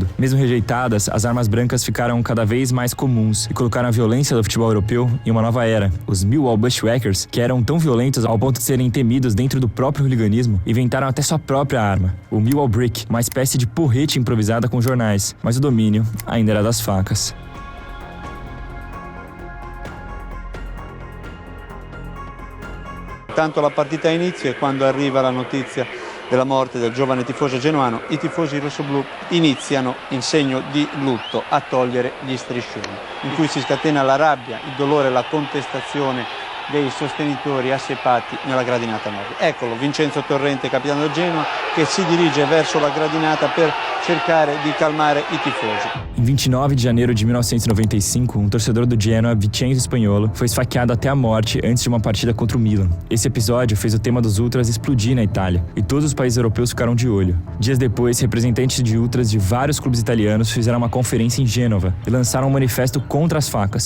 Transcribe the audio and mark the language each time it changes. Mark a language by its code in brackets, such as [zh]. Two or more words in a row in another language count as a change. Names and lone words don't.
[pt] Mesmo rejeitadas, as armas brancas ficaram cada vez mais comuns e colocaram a violência do futebol europeu em uma nova era. Os Millwall Bushwhackers, que eram tão violentos ao ponto de serem temidos dentro do próprio hooliganismo, inventaram até sua própria arma, o Millwall Brick, uma espécie de porrete improvisada com jornais, mas o domínio ainda era das facas. [it] Tanto la partita inizia e quando arriva la notizia della morte del giovane tifoso genuano, i tifosi rossoblù iniziano in segno di lutto a togliere gli striscioni, in cui si scatena la rabbia, il dolore, la contestazione dei sostenitori assiepati nella gradinata nord. Eccolo Vincenzo Torrente, capitano del Genoa, che si dirige verso la gradinata per cercare di calmare i tifosi. [pt] Em 29 de janeiro de 1995, um torcedor do Genoa, Vincenzo Spagnolo, foi esfaqueado até a morte antes de uma partida contra o Milan. Esse episódio fez o tema dos ultras explodir na Itália, e todos os países europeus ficaram de olho. Dias depois, representantes de ultras de vários clubes italianos fizeram uma conferência em Gênova e lançaram um manifesto contra as facas.